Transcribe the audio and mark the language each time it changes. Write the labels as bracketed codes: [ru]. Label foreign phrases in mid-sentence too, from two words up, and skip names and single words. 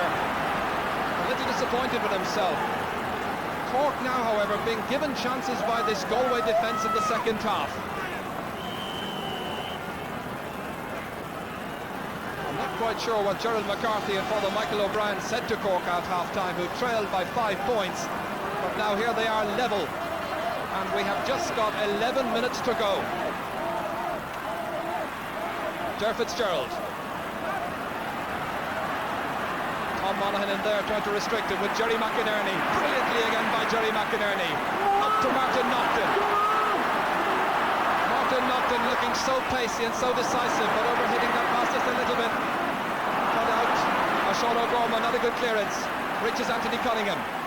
[en] A little disappointed with himself. Cork now, however, being given chances by this Galway defence in the second half. I'm not quite sure what Gerald McCarthy and Father Michael O'Brien said to Cork at half-time, who trailed by 5 points. But now here they are level. And we have just got 11 minutes to go. Ger Fitzgerald. Tom Monaghan in there trying to restrict it with Jerry McInerney. Brilliantly again by Jerry McInerney. Up to Martin Naughton. Martin Naughton looking so pacey and so decisive, but overhitting that pass just a little bit. Cut out. Sean O'Gorman, not a good clearance. Reaches Anthony Cunningham.